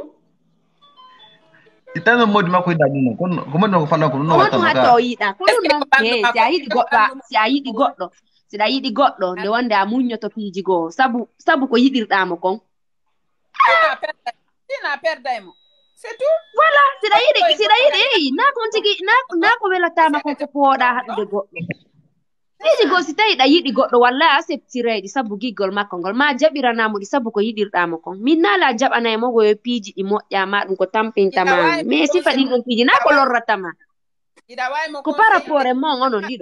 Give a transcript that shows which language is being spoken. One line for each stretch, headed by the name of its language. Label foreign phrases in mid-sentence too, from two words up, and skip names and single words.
Fula: titano modi makko dalino ko modi ko falla ko no watta maka o yiɗa ko ɗum noon si a yiɗi goɗɗo siɗa yiɗi goɗɗo nde wonde a muññoto piiji goo sabu ko yiɗirɗamo kon sina perdaymo
French: c'est tout
Fula: voilà siɗa yiɗi eyi na kon tigi na ko welatama kon ko pooɗa haɗude goɗɗo piiji goo si tawi ɗa yiɗi goɗɗo wallahi a septireyɗi sabu giggol makko ngol ma jaɓiranamo ɗi sabu ko yiɗirɗamo kon min naala a jaɓanaymo go yo piiji ɗi moƴƴama ɗum ko tampintama mais sifa ɗin ɗon piiji na ko lorratama ko
French: par rapport
Fula: e mon onon ɗiɗo